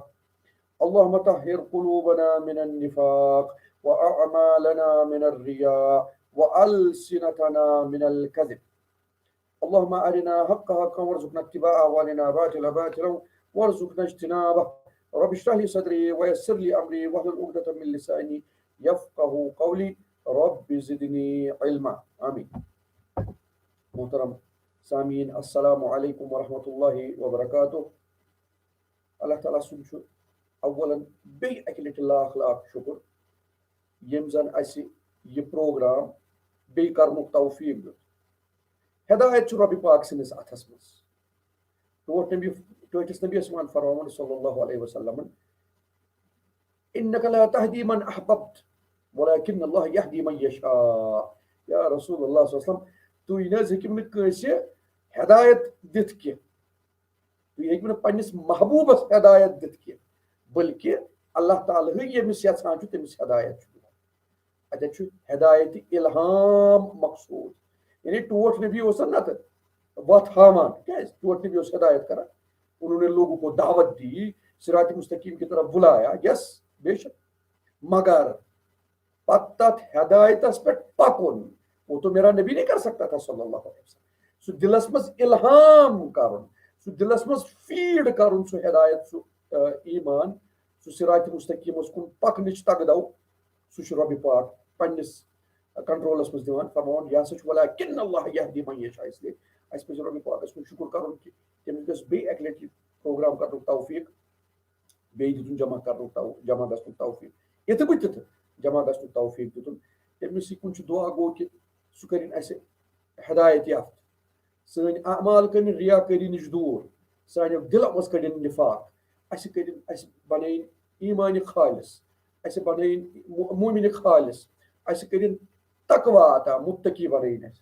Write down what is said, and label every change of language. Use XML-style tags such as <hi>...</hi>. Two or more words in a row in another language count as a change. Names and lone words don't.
<ar>اللهم طهر قلوبنا من النفاق وأعمالنا من الرياء وألسنتنا من الكذب. اللهم أرنا حق حقا وارزقنا اتباعه وأرنا باطلا باطلا وارزقنا اجتنابه. رب اشرح لي صدري ويسر لي أمري واحلل عقدة من لساني يفقه قولي. رب زدني علما. آمين.</ar> <ks>محترم سامعین</ks> <ar>السلام علیکم ورحمۃ اللہ وبرکاتہ.</ar> <ks>اللہ تعالیٰ سن اولا بیٚیہِ اکہِ لٹہِ لاکھ لاکھ شکر یم زن اسہِ یہ پروگرام بیٚیہِ کرنُک توفیق دیُت. ہدایت چھُ رۄبہِ پاک سٕنٛدِس اتھس منٛز. ٹٲٹھِس نبیس مان فرماوُن</ks> <ar>صلی اللہ علیہ وسلم: انک لا تہدی من احببت ولکن اللہ یہدی من یشاء.</ar> <ks>یا رسول اللہ</ks> <ar>صلی اللہ علیہ وسلم</ar> <ks>تُہۍ نہٕ حظ ہیٚکِو نہٕ کٲنٛسہِ ہدایت دِتھ کینٛہہ، تُہۍ ہیٚکِو نہٕ پننِس محبوٗبس ہدایت دِتھ کینٛہہ بلکہِ اللہ تعالیٰ ہٕے ییٚمِس یژھان چھُ تٔمِس ہدایت چھُ دِوان. اتٮ۪تھ چھُ ہدایت الہام مقصوٗد، یعنی ٹوٹھ نبی اوس نتہٕ وتھ ہاوان. کیٛازِ ٹوٹھ نبی اوس ہدایت کران.</ks> <ur>انہوں نے لوگوں کو دعوت دی، صراط مستقیم کی طرف بلایا.</ur> <ks>یس بے شک، مگر پتہٕ تتھ ہدایتس پٮ۪ٹھ پکُن</ks> <ur>وہ تو میرا نبی نہیں کر سکتا تھا</ur> <ar>صلی اللہ علیہ وسلم.</ar> <ks>سُہ دلس منٛز الہام کرُن، سُہ دلس منٛز فیٖڈ کرُن سُہ ہدایت، سُہ ایمان، سُہ صراط مستقیمس کُن پکنٕچ تگدو، سُہ چھُ رۄبہِ پاک پننِس کنٹرولس منٛز دِوان. فرماوان یہِ ہسا چھُ</ks> <ar>ولیکن اللہ یہدی من یشاء.</ar> <ur>اس لیے</ur> <ks>اسہِ پزِ رۄبہِ پاکس کُن شُکر کرُن کہِ تٔمِس گژھِ بیٚیہِ اکہِ لٹہِ پروگرام کرنُک توفیق، بیٚیہِ دِتُن جمع گژھنُک توفیق، یِتھٕ پٲٹھۍ تِتھٕ جمع گژھنُک توفیق دِتُن. تٔمِسٕے کُن چھُ دعا گوٚو کہِ سُہ کٔرِنۍ اسہِ ہدایت یافتہٕ، سٲنۍ اعمال کٔرِنۍ ریا کٲری نِش دوٗر، سانیو دِلو منٛز کٔڑِنۍ نفاق، اسہِ بنٲیِن ایٖمانہِ خالص، اسہِ بنٲیِن مومنہِ خالص، اسہِ کٔرِنۍ تقوا عطا، متقی بنٲیِن اسہِ.</ks>